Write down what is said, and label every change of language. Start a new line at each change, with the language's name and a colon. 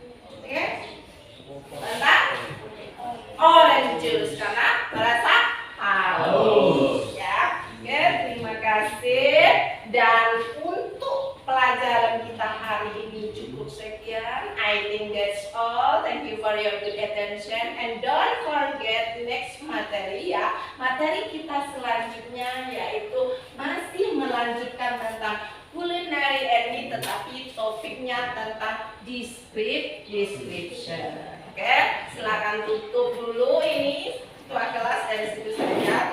Indonesian: Oke? Tentang orange juice karena merasa haus. Ya. Oke, terima kasih. Dan untuk pelajaran kita hari ini cukup sekian.
English: I think that's all. Thank you for your good attention and don't forget next
Indonesian: materi ya. Materi kita selanjutnya yaitu masih melanjutkan tentang culinary Ermi, tetapi topiknya tentang description. Oke, silakan tutup dulu ini ketua kelas dari situ saja.